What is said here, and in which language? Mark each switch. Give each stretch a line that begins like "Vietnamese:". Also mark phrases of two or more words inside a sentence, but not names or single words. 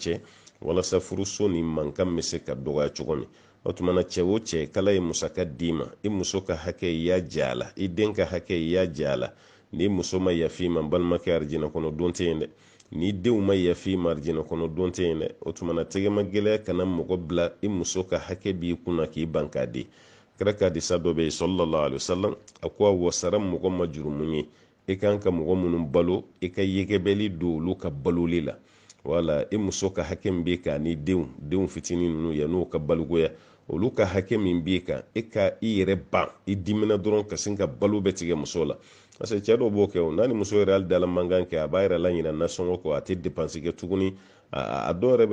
Bambara: cɛ walasa furuso ni mankan bɛ se ka dɔgɔya cogo min o tuma na cɛ o cɛ kala ye musaka d'i ma i muso ka hakɛ i y'a jɛ a la i den ka hakɛ i y'a jɛ a la ni muso ma yafi ma balimakɛ arijinɛ kɔnɔ don tɛ yen dɛ ni denw ma yafi ma arijinɛ kɔnɔ don tɛ yen dɛ o tuma na tɛgɛma gɛlɛya kana mɔgɔ bila i muso ka hakɛ b'i kunna k'i ban k'a di kira ka hadisa dɔ bɛ yen
Arabic: صلى الله عليه وسلم
Bambara: a ko a wasara mɔgɔ ma jurumu ye i kan ka mɔgɔ minnu balo i ka yɛgɛbɛli don olu ka baloli la wala i muso ka hakɛ min b'i kan ni denw fitinin ninnu ya n'o ka balogoya olu ka hakɛ min b'i kan i ka i yɛrɛ ban i dimina dɔrɔn ka sin ka balo bɛ tigɛ muso la
French: parce que
Bambara: cɛ dɔw b'o kɛ o n'a ni muso yɛrɛ hali dala mankan kɛ a b'a yɛrɛ la ɲinɛ nasɔngɔ kɔ a tɛ dépense kɛ tuguni a dɔw yɛrɛ